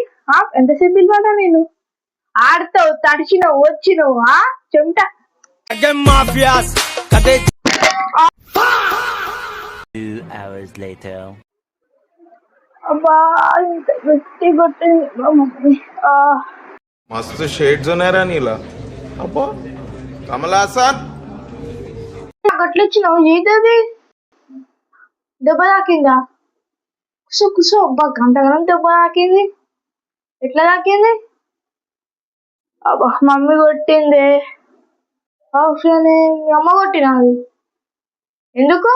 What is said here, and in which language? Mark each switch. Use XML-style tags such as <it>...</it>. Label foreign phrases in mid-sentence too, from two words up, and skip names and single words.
<te>ఎంతసేపు పిలవాలా నేను? ఆడతావు, తడిచినావు, వచ్చినావు చెమట. అబ్బా ఇంత గట్టి కొట్టింది మమ్మీ. मस्त शेड्स नाही रा नीला अप्पा कमला हसन అట్లా వచ్చినావు ఏదది? దెబ్బ తాకిందా? కుసో కుసో. అబ్బా గంటగనం దెబ్బ తాకింది. ఎట్లా తాకింది? అబ్బా మమ్మీ కొట్టింది. మీ అమ్మ కొట్టినది ఎందుకు?</te>